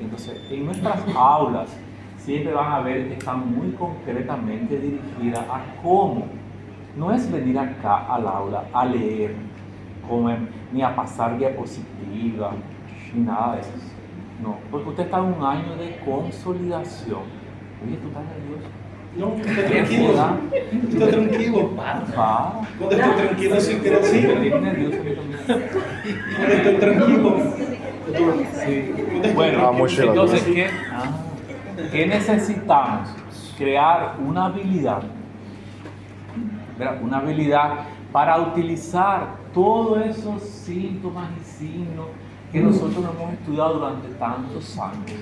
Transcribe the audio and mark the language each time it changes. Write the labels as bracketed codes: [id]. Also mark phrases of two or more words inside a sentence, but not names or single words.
[es] Entonces, en nuestras aulas siempre van a ver que están muy concretamente dirigidas a cómo. No es venir acá al aula a leer, ni a pasar diapositivas, ni nada de eso. No, porque usted está en un año de consolidación. Oye, ¿tú estás nervioso? [pt] Não, tá tranquilo. Tá tranquilo. [es] Va. [pt] Quando eu tô tranquilo, eu sempre assim. [es] Estoy nervioso yo también. [pt] Quando eu tô tranquilo, eu tô... [es] Sí. Bueno, mochila. entonces, ¿qué necesitamos? Crear una habilidad, ¿verdad? Una habilidad para utilizar todos esos síntomas y signos que nosotros no hemos estudiado durante tantos años.